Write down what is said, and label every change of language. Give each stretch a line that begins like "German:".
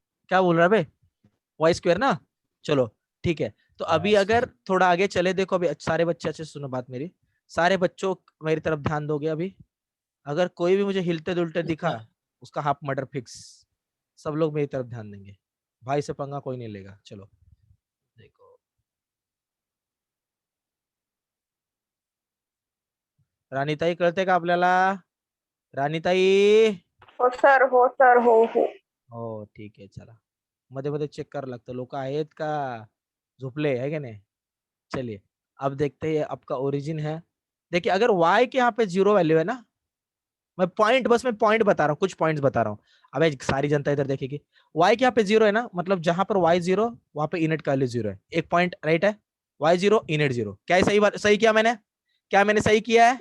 Hindi: क्या बोल रहा है बे? वाई स्क्वायर ना? चलो ठीक है, तो अभी
English: Yes.
Hindi: अगर थोड़ा आगे चले, देखो अभी सारे बच्चे अच्छे से सुनो बात मेरी, सारे बच्चों मेरी तरफ ध्यान दोगे अभी। अगर कोई भी मुझे हिलते दुलते दिखा, उसका हाफ मर्डर फिक्स। सब लोग मेरी तरफ ध्यान देंगे, भाई से पंगा कोई नहीं लेगा।
Marathi: चलो देखो, राणीताई कळते का आपल्याला? राणीताई? हो सर, हो सर, हो हो. हो ठीक आहे, चला मध्ये मध्ये चेक करावं लागतं, लोक आहेत का झोपले,
Hindi: है क्या नहीं? चलिए अब देखते हैं आपका ओरिजिन है। देखिए अगर y के यहाँ पे 0 वैल्यू है ना, मैं पॉइंट बता रहा हूँ, कुछ पॉइंट्स बता रहा हूँ। अब सारी जनता इधर देखेगी, y के यहाँ पे 0 है ना, मतलब जहां पर y 0 वहां पे इनेट का वैल्यू 0 है। एक पॉइंट राइट है, y 0 इनेट 0। क्या है सही बात? सही किया मैंने? क्या मैंने सही किया है?